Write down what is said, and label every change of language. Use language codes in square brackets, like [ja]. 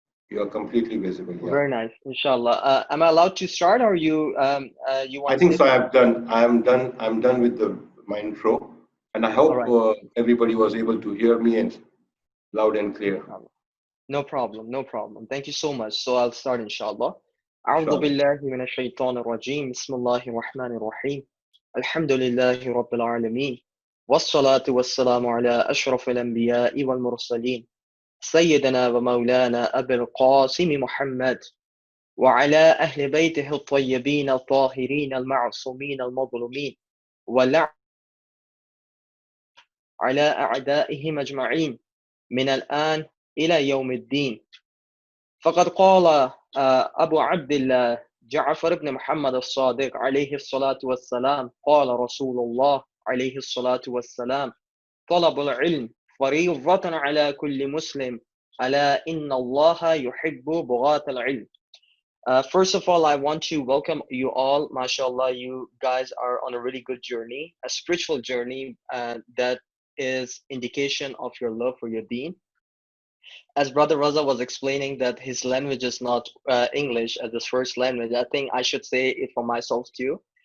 [en] You are completely visible. Yeah. Very nice, inshallah. Am I allowed to start, or you want? I think so. I'm done with my intro, and I hope everybody was able to hear me and loud and clear. No problem. Thank you so much. So I'll start, inshallah. [ar] أعوذ بالله من الشيطان الرجيم بسم الله الرحمن الرحيم الحمد لله رب العالمين والصلاة والسلام على أشرف الأنبياء والمرسلين سيدنا ومولانا أبي القاسم محمد وعلى أهل بيته الطيبين الطاهرين المعصومين المظلومين ولعن على أعدائهم أجمعين من الآن إلى يوم الدين. فقد قال أبو عبد الله جعفر بن محمد الصادق عليه الصلاة والسلام قال رسول الله عليه الصلاة والسلام طلب العلم فريضة على كل مسلم ألا إن الله يحب بغاة العلم. [en] First of all, I want to welcome you all. MashaAllah, you guys are on a really good journey, a spiritual journey that is indication of your love for your deen. As Brother Raza was explaining that his language is not English as his first language, I think I should say it for myself too.